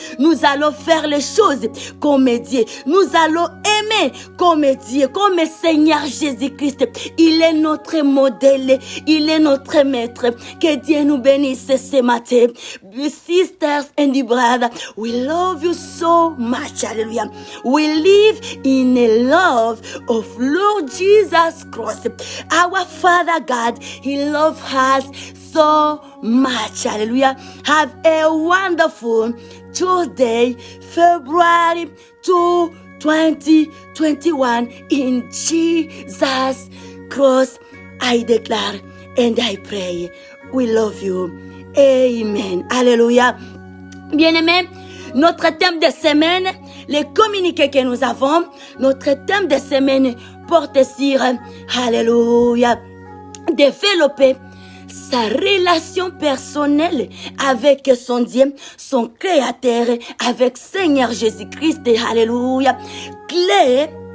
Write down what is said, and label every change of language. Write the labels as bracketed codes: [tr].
[fr] Nous allons faire les choses comme Dieu. Nous allons aimer comme Dieu, comme Seigneur Jésus-Christ. Il est notre modèle, il est notre maître. Que Dieu nous bénisse ce matin. [en] Sisters and brothers, we love you so much, hallelujah. We live in a love of Lord Jesus Christ. Our Father God, He loves us so much, hallelujah. Have a wonderful Tuesday, February 2, 2021. In Jesus Christ, I declare and I pray. We love you. Amen. Alléluia. [fr] Bien-aimés, notre thème de semaine, les communiqués que nous avons, notre thème de semaine porte sur, alléluia, développer sa relation personnelle avec son Dieu, son Créateur, avec Seigneur Jésus-Christ, alléluia, clé